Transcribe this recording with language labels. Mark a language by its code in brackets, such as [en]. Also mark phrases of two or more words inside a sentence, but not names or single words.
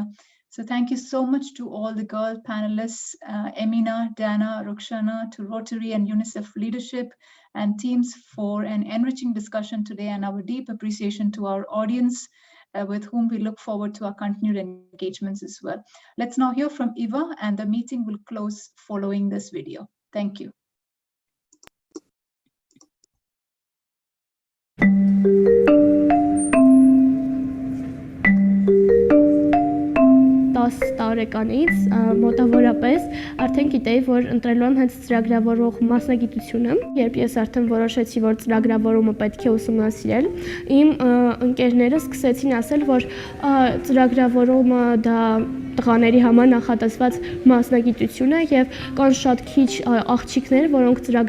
[en] So thank you so much to all the girl panelists, Emina, Dana, Ruxana, to Rotary and UNICEF leadership and teams for an enriching discussion today, and our deep appreciation to our audience with whom we look forward to our continued engagements as well. Let's now hear from Eva, and the meeting will close following this video. Thank you. [hy] Տարեկանից մոտավորապես արդեն գիտեի, որ ընտրելու եմ հենց ծրագրավորող մասնագիտությունը, երբ ես արդեն որոշեցի, որ ծրագրավորումը պետք է ուսումնասիրել, իմ ընկերները սկսեցին ասել, որ ծրագրավորումը դա տղաների համար նախատեսված մասնագիտություն է եւ կան շատ քիչ աղջիկներ, որոնք